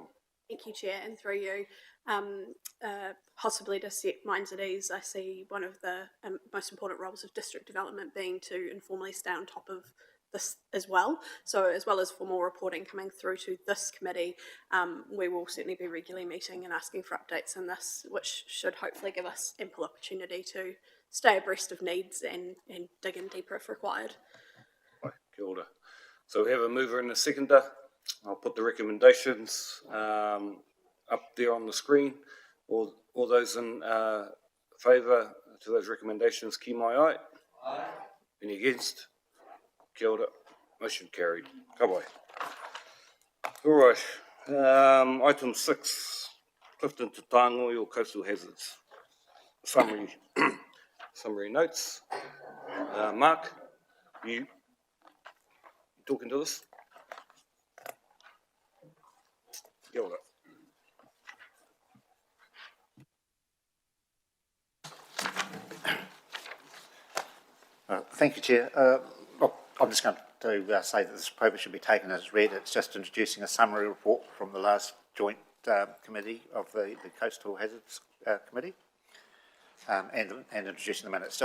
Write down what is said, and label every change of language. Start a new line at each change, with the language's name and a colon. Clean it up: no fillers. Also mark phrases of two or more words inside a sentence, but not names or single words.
English: Thank you, Chair, and through you, possibly to set minds at ease, I see one of the most important roles of district development being to informally stay on top of this as well. So as well as formal reporting coming through to this committee, we will certainly be regularly meeting and asking for updates on this, which should hopefully give us ample opportunity to stay abreast of needs and dig in deeper if required.
Māori: Kia ora.
English: So we have a mover and a seconder. I'll put the recommendations up there on the screen. All those in favour to those recommendations,
Māori: ki mai ai.
English: Aye. Any against?
Māori: Kia ora.
English: Motion carried.
Māori: Ka wai.
English: All right. Item 6, Clifton to Tāngoi or coastal hazards. Summary notes. Mark, you talking to this?
Māori: Kia ora.
English: Thank you, Chair. I'm just going to say that this paper should be taken as read. It's just introducing a summary report from the last joint committee of the Coastal Hazards Committee, and introducing the minutes.